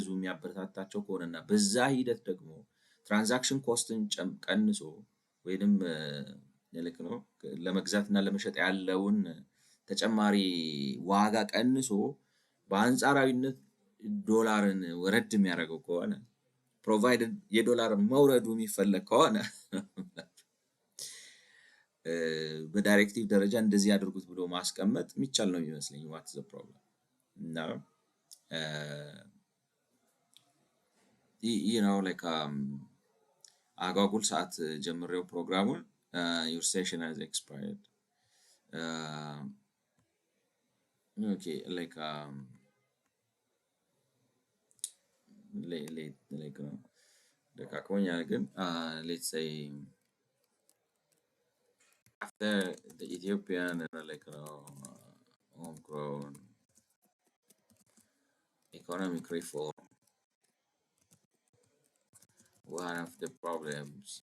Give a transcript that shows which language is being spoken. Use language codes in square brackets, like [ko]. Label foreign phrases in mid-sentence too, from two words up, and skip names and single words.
[am] የሚያበረታታቸው ከሆነና በዛ ሂደት ደግሞ [en] transaction cost [am] ቀንሶ ወይንም ልክ ነው ለመግዛትና ለመሸጥ ያለውን ተጨማሪ ዋጋ ቀንሶ በአንጻራዊነት ዶላርን ወረድ የሚያደርገው ከሆነ ፕሮቫይደድ የዶላር መውረዱ የሚፈለግ ከሆነ በዳይሬክቲቭ ደረጃ እንደዚህ ያድርጉት ብሎ ማስቀመጥ የሚቻል ነው የሚመስለኝ። [en] what the problem [am] እና [en] you know like [am] አጓጉል ሰዓት ጀምሬው ፕሮግራሙን [en] your session has expired okay like like [am] ደቃቆኛል ግን [en] let's say after the Ethiopian like homegrown economic reform, one of the problems